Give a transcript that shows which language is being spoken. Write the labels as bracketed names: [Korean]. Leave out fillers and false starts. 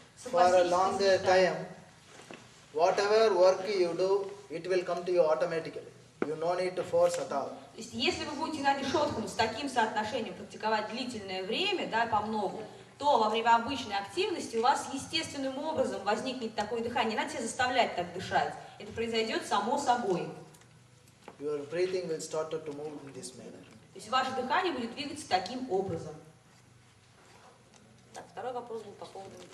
[English] for a longer time, whatever work you do, it will come to you automatically. You no need to force at all. [Russian] То есть, если вы будете Нади Шоткину с таким соотношением практиковать длительное время, да, по многу, то во время обычной активности у вас естественным образом возникнет такое дыхание. Не надо себя заставлять так дышать. Это произойдет само собой. [English] Your breathing will start to move in this manner. [Russian] То есть ваше дыхание будет двигаться таким образом. Так, второй вопрос был по поводу...